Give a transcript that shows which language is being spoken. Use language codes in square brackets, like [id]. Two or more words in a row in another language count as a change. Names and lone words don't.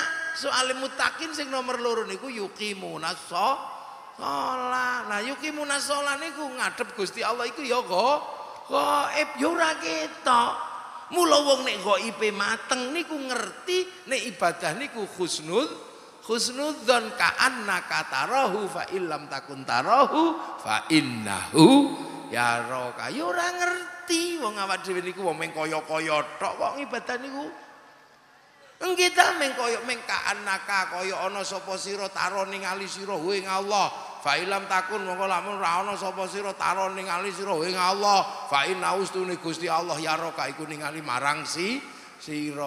[jv] Soale mutakin sing nomor loro niku yuqimuna sholat. Nah yuqimuna sholat niku ngadep Gusti Allah iku ya ghaib ya ora ketok. Mula wong nek ghaibe mateng niku ngerti nek ibadah niku husnudzon [ar] كأنك تراه فإن لم تكن تراه فإنه يراك. [jv] Ya ora ngerti wong awak dhewe niku wong meng kaya-kaya tok kok ibadah niku. Kita meng kaya meng ka'annaka kaya ana sapa sira taro ningali sira ing Allah. [ar] فإن لم تكن [jv] mongko lamun ora ana sapa sira taro ningali sira ing Allah. [ar] فإنه [jv] stune Gusti Allah yaraka iku ningali marang sira.